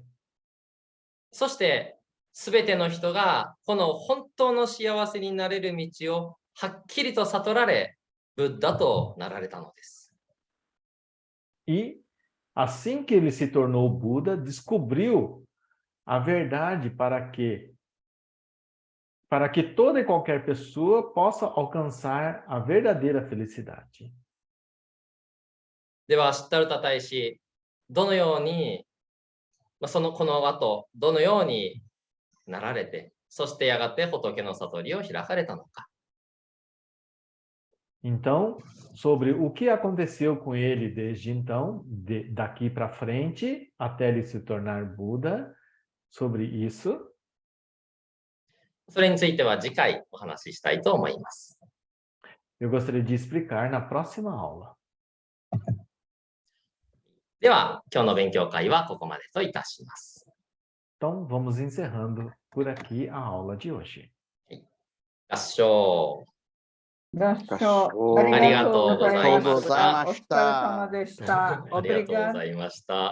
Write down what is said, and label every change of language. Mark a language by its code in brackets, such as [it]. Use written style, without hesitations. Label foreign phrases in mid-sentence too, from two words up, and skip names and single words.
[ja] そしてすべての人がこの本当の幸せになれる道をはっきりと悟られ、ブッダとなられたのです。 [pt] E, assim que ele se tornou Buda, descobriu a verdade para que toda e qualquer pessoa possa alcançar a verdadeira felicidade. [ja] では、シッタルタ大使、どのように、この後、どのようになられて、そしてやがて仏の悟りを開かれたのか。 [pt] Então, sobre o que aconteceu com ele desde então, daqui para frente, até ele se tornar Buda, sobre isso, [ja] それについては次回お話ししたいと思います。 [pt] eu gostaria de explicar na próxima aula. [ja] では、今日の勉強会はここまでといたします。 [pt] Então, vamos encerrando por aqui a aula de hoje. [ja] 合唱。合唱合唱ありがとうございまありがとうございました。お疲れ様でした。ありがとうございました。